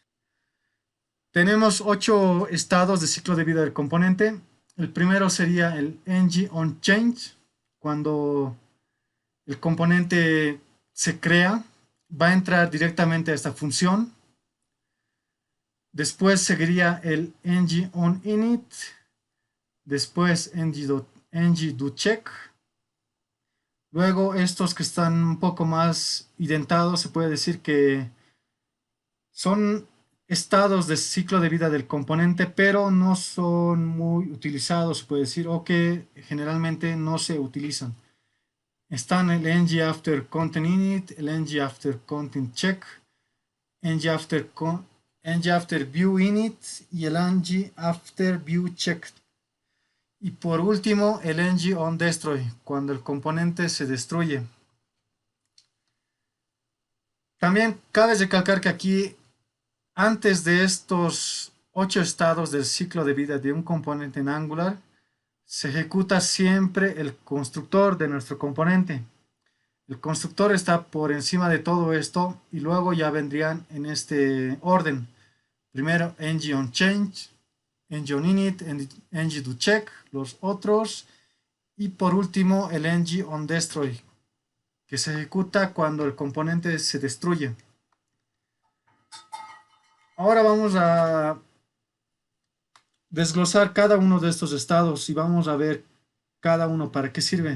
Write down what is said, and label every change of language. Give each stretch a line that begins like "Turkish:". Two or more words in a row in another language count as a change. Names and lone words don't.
Spanish: Tenemos 8 estados de ciclo de vida del componente. El primero sería el ng-on-change, cuando el componente se crea, va a entrar directamente a esta función. Después seguiría el ng-on-init, después ng-do-check. Luego estos que están un poco más indentados, se puede decir que son estados de ciclo de vida del componente, pero no son muy utilizados, se puede decir, o que generalmente no se utilizan. Están el ng after content init, el ng after content check, ng after view init y el ng after view check. Y por último, el ng on destroy, cuando el componente se destruye. También cabe recalcar que aquí, antes de estos 8 estados del ciclo de vida de un componente en Angular, se ejecuta siempre el constructor de nuestro componente. El constructor está por encima de todo esto y luego ya vendrían en este orden. Primero ng on change, ng on init, ng do check, los otros. Y por último el ng on destroy, que se ejecuta cuando el componente se destruye. Ahora vamos a desglosar cada uno de estos estados y vamos a ver cada uno para qué sirve.